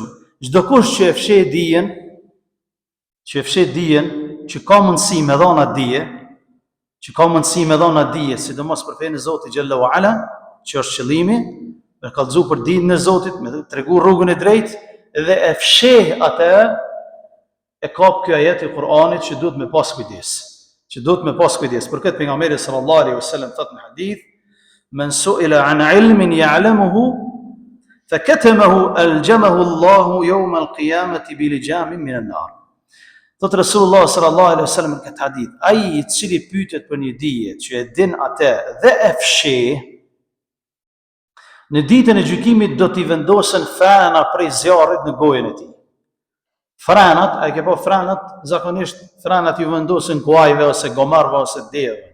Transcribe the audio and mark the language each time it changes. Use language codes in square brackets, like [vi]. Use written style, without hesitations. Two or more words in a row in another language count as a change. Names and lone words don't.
[sq] Çdo kush që e fsheh dijen, që ka mundësi me dhëna dije, sidomos për fenë e Zotit [ar] جل وعلا, [sq] që është qëllimi, me kallëzu për dinën e Zotit, me tregu rrugën e drejtë dhe e fsheh atë, e kap ky ajet i Kur'anit që duhet me pas kujdes. Për këtë pejgamberi [ar] صلى الله عليه وسلم [sq] thotë në hadith: [ar] "من سئل عن علم يعلمه فكتمه ألجمه الله يوم القيامة بلجام من النار." [sq] Thotë Rasulullah [ar] صلى الله عليه وسلم [sq] në këtë hadith, ai i cili pyetet për një dije që e din atë dhe e fsheh, në ditën e gjykimit do t'i vendosen frena prej zjarrit në gojën e tij. Frenat, a ke po frenat, zakonisht frenat ju vendosin kuajve ose gomarve ose deve.